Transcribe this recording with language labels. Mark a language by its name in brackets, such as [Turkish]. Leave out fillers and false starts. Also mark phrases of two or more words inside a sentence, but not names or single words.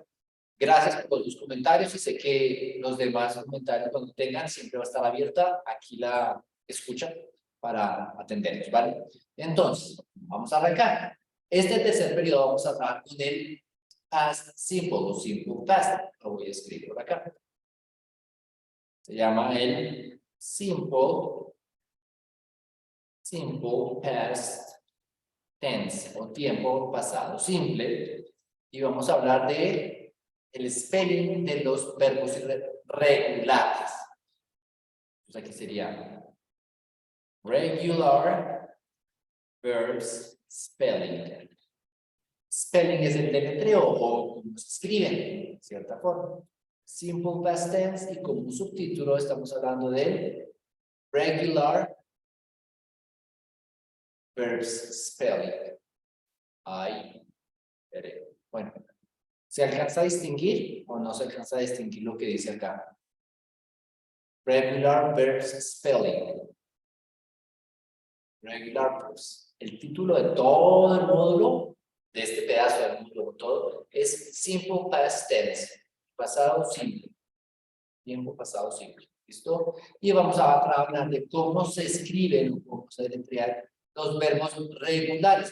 [Spanish] Gracias por sus comentarios y sé que los demás comentarios cuando tengan siempre va a estar abierta aquí la escucha para atenderlos, ¿vale? Entonces, vamos a arrancar. Este tercer periodo vamos a trabajar con el [English] past simple [Spanish] o [English] simple past. [Spanish] Lo voy a escribir por acá. Se llama el [English] simple past tense [Spanish] o tiempo pasado simple. Y vamos a hablar de el spelling de los verbos regulares. Entonces aquí sería [English] regular verbs spelling. [Spanish] Spelling es el deletreo o cómo se escriben, de cierta forma. [English] Simple past tense [Spanish] y como un subtítulo estamos hablando de [English] regular verbs spelling. [Spanish] Ahí. Bueno, ¿se alcanza a distinguir o no se alcanza a distinguir lo que dice acá? [English] Regular verbs spelling. Regular verbs. [Spanish] El título de todo el módulo, de este pedazo del módulo todo, es [English] Simple Past Tense. [Spanish] Pasado simple. Tiempo pasado simple. ¿Listo? Y vamos a hablar de cómo se escriben, cómo se deletrean los verbos regulares.